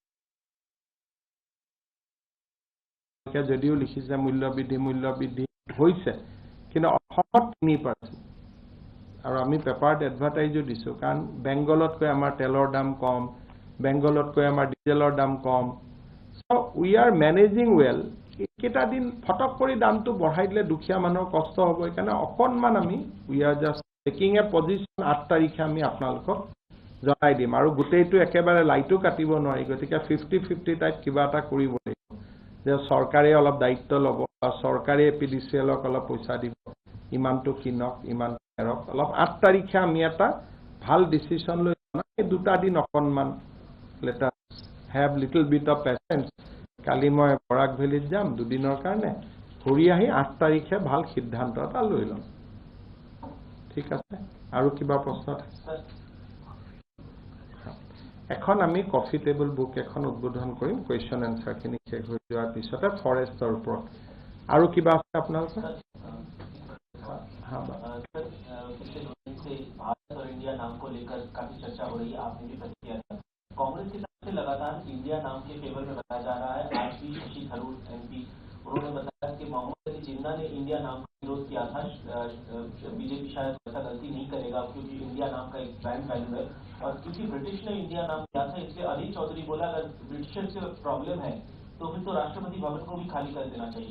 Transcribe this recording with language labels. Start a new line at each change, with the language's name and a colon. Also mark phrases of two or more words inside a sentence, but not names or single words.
Assamese: যদিও লিখিছে মূল্য বৃদ্ধি হৈছে কিন্তু অসমত 3% আৰু আমি পেপাৰত এডভাৰটাইজো দিছো কাৰণ বেংগলতকৈ আমাৰ তেলৰ দাম কম বেংগলতকৈ আমাৰ ডিজেলৰ দাম কম
English: so we are managing well
Assamese: কেইটা দিন ফটক কৰি দামটো বঢ়াই দিলে দুখীয়া মানুহৰ কষ্ট হ'ব কাৰণে অকনমান আমি
English: we are just taking a position
Assamese: 8 তাৰিখে আমি আপোনালোকক জনাই দিম আৰু গোটেইটো একেবাৰে লাইটো কাটিব নোৱাৰি গতিকে 50-50 টাইপ কিবা এটা কৰিব লাগিব যে চৰকাৰে অলপ দায়িত্ব ল'ব বা চৰকাৰে পিডিচিএলক অলপ পইচা দিব ইমানটো কিনক ইমান এৰক অলপ 8 তাৰিখে আমি এটা ভাল ডিসিশন লৈ এই 2টা দিন অকনমান
English: let us have little bit of patience
Assamese: কালি মই বৰাক ভেলিত যাম 2 দিনৰ কাৰণে ঘূৰি আহি 8 তাৰিখে ভাল সিদ্ধান্ত এটা লৈ লম ঠিক আছে আৰু কিবা প্ৰশ্ন এখন আমি
English: coffee table book
Assamese: এখন উদ্বোধন কৰিম
English: question answer
Assamese: খিনি শেষ হৈ যোৱাৰ পিছতে ফৰেষ্টৰ ওপৰত আৰু কিবা আছে আপোনালোকৰ
Hindi: भारत और इंडिया नाम को लेकर काफी चर्चा हो रही है आपने भी प्रतिक्रिया दिया कांग्रेस की तरफ से लगातार इंडिया नाम के फेवर में बताया जा रहा है आज भी शशि थरूर एमपी उन्होंने बताया कि मोहम्मद अली जिन्ना ने इंडिया नाम का विरोध किया था बीजेपी शायद ऐसा गलती नहीं करेगा क्योंकि इंडिया नाम का एक
English: brand value
Hindi: है और क्योंकि ब्रिटिश ने इंडिया नाम दिया था इसलिए अनिल चौधरी बोला अगर ब्रिटिशर्स से प्रॉब्लम है तो फिर तो राष्ट्रपति भवन को भी खाली कर देना चाहिए